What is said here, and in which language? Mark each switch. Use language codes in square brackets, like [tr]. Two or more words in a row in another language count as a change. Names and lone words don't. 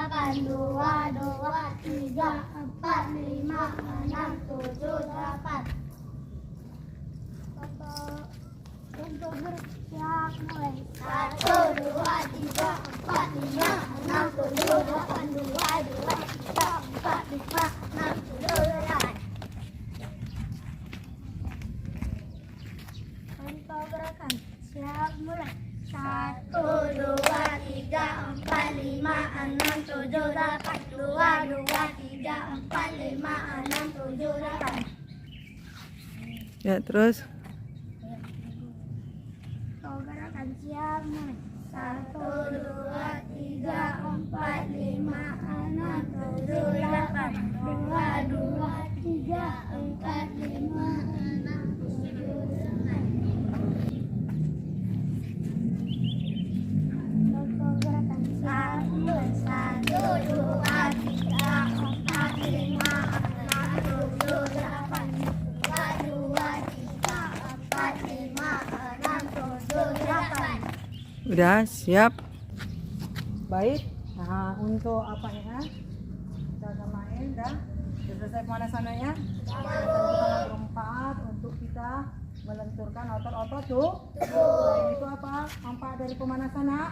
[id] delapan, dua, tiga, empat, lima, enam, tujuh, delapan. Untuk bersiap mulai. Satu, dua, tiga, empat, lima, enam, tujuh, delapan, dua, tiga, empat, lima, enam, tujuh, delapan. Untuk gerakan siap mulai. Satu, dua, tiga, empat, lima, enam, tujuh, delapan. Dua, tiga, empat, lima, enam, tujuh, delapan. Ya, terus. Gerakan siap mulai. Satu, dua, tiga, empat, lima, enam, tujuh, delapan. Dua, tiga, empat, lima, enam, tujuh, delapan. Gerakan siap mulai. Satu, dua, tiga, empat, lima, enam, tujuh, delapan. Dua, tiga, empat, lima, enam, tujuh, delapan. Udah siap. Baik. Nah, untuk apanya? Kita samain dah. Sudah selesai pemanasannya. Sekarang kita lompat untuk kita melenturkan otot-otot tuh. Nah, itu apa? Manfaat dari pemanasan, Nak?